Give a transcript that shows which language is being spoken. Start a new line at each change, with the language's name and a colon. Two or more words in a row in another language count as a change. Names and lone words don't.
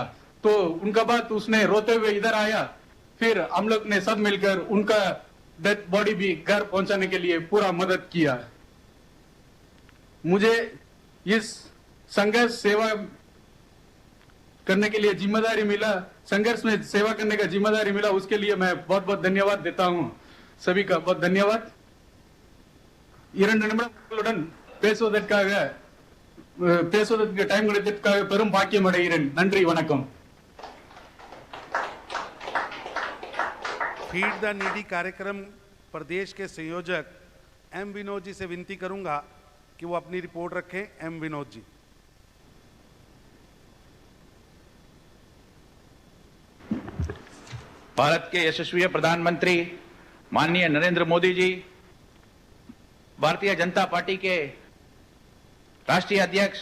Hindi: तो उनका बात उसने रोते हुए इधर आया, फिर हम लोग ने सब मिलकर उनका
English: death body
Hindi: भी घर पहुंचाने के लिए पूरा मदद किया। मुझे इस संघर्ष सेवा करने के लिए जिम्मेदारी मिला, संघर्ष में सेवा करने का जिम्मेदारी मिला, उसके लिए मैं बहुत बहुत धन्यवाद देता हूं। सभी का बहुत धन्यवाद।
Tamil: 2 நிமிடம் பேசுவதற்கு டைம் கிடைத்ததற்காக பெரும் பாக்கியம் அடைகிறேன்। நன்றி, வணக்கம்।
Hindi: फीड द नीडी कार्यक्रम प्रदेश के संयोजक एम विनोद जी से विनती करूंगा कि वो अपनी रिपोर्ट रखें। एम विनोद जी। भारत के यशस्वी प्रधानमंत्री माननीय नरेंद्र मोदी जी, भारतीय जनता पार्टी के राष्ट्रीय अध्यक्ष